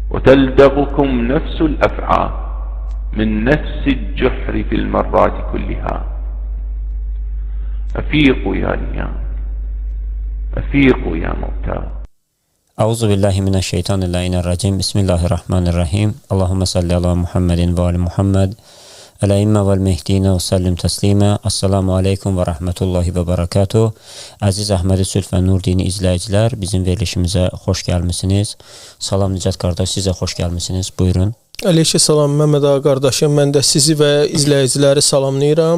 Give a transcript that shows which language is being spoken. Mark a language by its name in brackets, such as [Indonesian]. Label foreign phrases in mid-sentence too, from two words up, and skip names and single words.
[Arabic] وتلدغكم نفس الأفعى من نفس الجحر في المرات كلها. أفيقوا يا نيام، أفيقوا يا موتى. أعوذ بالله من الشيطان الرجيم. بسم الله الرحمن الرحيم. اللهم صل على محمد وآل محمد. الأئمة والمهدي وسلم تسليما. السلام عليكم ورحمة الله وبركاته. [Azerbaijani] Əziz Əhmədi Sülh və Nur dini izləyicilər, bizim verilişimizə xoş gəlmisiniz. Salam Nicat qardaş, sizə xoş gəlmisiniz. Buyurun. Əleyhissalam Məhəmməd ağa qardaşım, mən də sizi və izləyiciləri salamlayıram.